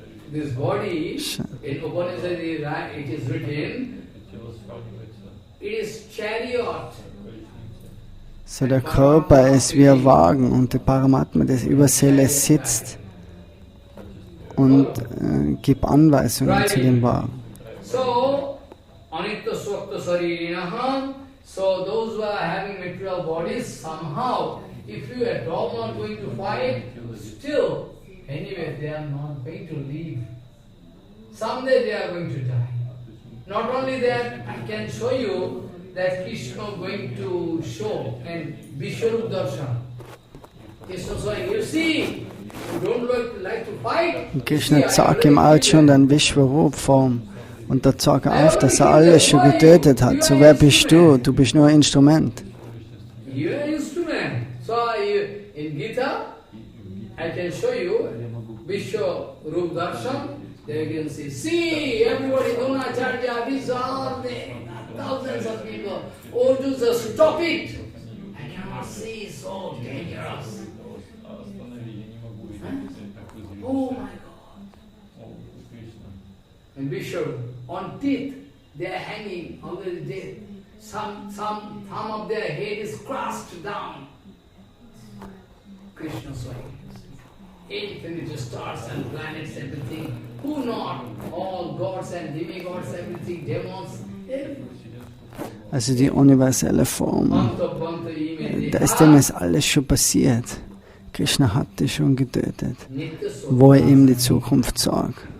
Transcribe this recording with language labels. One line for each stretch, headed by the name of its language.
English: This body, in Upanishad it is written, it is chariot.
German: So der Körper ist wie ein Wagen und der Paramatma, das über Seele sitzt und gibt Anweisungen zu dem Wagen.
English: So,
Sanskrit: anitya swakta saririnaha,
English: so those who are having material bodies, somehow, if you at all not going to fight, still, anyway, they are not going to leave. Someday they are going to die. Not only that, I can show you that Krishna going to show and Vishwarup Darshan. Krishna saying, you see, you don't like to fight.
German: Und Krishna zeigt ihm auch schon dann Vishwarup-Form. Und da zeigt er auf, dass er alles schon getötet hat. So, wer bist du? Du bist nur ein Instrument.
English: You are an instrument. So in Gita, I can show you Vishwarup Darshan. There you can see everybody, Dronacharya, Abhisar, thousands of people. Oh, just stop it. I cannot see, it's so dangerous. Huh? Oh my God. And Vishwarup, on teeth, they are hanging, already dead. Some thumb of their head is crushed down. Krishna swaying. Infinite stars and planets, everything. Who not? All gods and demigods, everything, demons, everything.
German: Also die universelle Form. Da ist dem ist alles schon passiert. Krishna hat die schon getötet, wo er ihm die Zukunft sagt.